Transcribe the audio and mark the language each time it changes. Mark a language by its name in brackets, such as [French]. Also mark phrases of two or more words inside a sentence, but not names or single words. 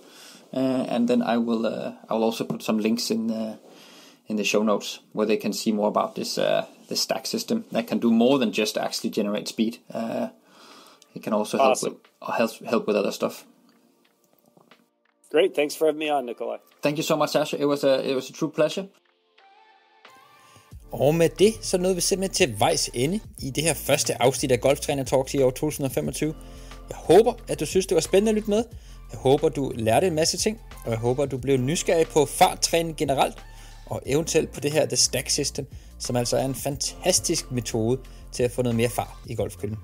[English] And then I will also put some links in the show notes where they can see more about this stack system that can do more than just actually generate speed. It can also help with other stuff. Great, thanks for having me on, Nikolaj. Thank you so much, Sasha. It was a true pleasure. [Danish] Og med det, så nåede vi simpelthen til vejs ende i det her første afsnit af Golftræner Talks i år 2025. Jeg håber, at du synes, det var spændende at lytte med. Jeg håber, du lærte en masse ting, og jeg håber, du blev nysgerrig på farttræning generelt, og eventuelt på det her The Stack System, som altså er en fantastisk metode til at få noget mere fart i golfkøllen.